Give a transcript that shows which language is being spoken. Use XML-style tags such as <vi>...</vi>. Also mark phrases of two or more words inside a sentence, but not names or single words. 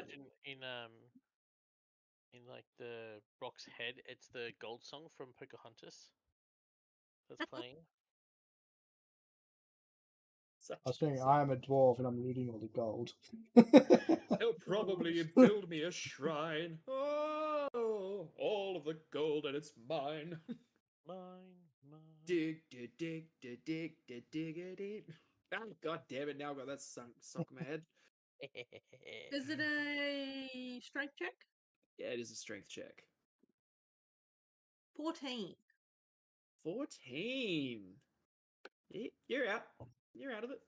<en>imagine in like the Brock's head, it's the gold song from Pocahontas that's playing. I was thinking, I am a dwarf and I'm looting all the gold. He'll probably build me a shrine. Oh, all of the gold and it's mine. Mine. Dig, dig, dig, dig, dig, dig, dig, dig. Ah, God damn it! Now I've got that sunk in my head. is it a strength check? Yeah, it is a strength check. 14. 14. You're out. You're out of it.</en>